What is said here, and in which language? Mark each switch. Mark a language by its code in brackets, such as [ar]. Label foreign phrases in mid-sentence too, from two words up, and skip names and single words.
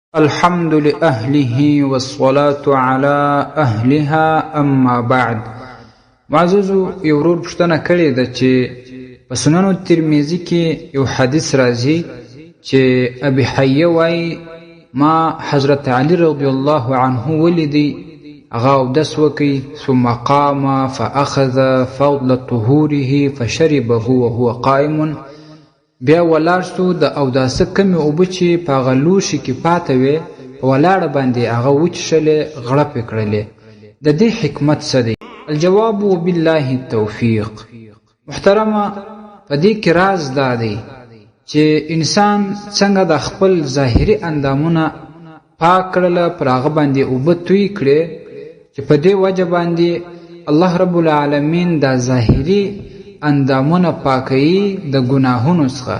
[ar] الحمد لأهله والصلاة على أهلها اما بعد. [ps] معززو یو ورور پوښتنه کړې ده چې په سنن ترمذی کې یو حدیث راځي چې ابي حیه وایي ما حضرت علی [ar] رضی الله عنه [ps] ولیدی هغه اودس وکړي [ar] ثم قام فاخذ فضل طهوره فشربه وهو قائم، [ps] بیا ولاړ سو د اوداسه کمې اوبه چې په هغه لوښي کې پاته وې په ولاړه باندې هغه وچښلې غړپې کړلې. د دې حکمت څه دی؟ [ar] الجواب بالله التوفیق. [ps] محترمه، په دې کې راز دا دی چې انسان څنګه د خپل ظاهري اندامونه پاک کړله، پر هغه باندې اوبه توی کړې چې په دې وجه باندې [ar] الله رب العالمین [ps] دا ظاهري اندامونه پاکوي د ګناهونو څخه.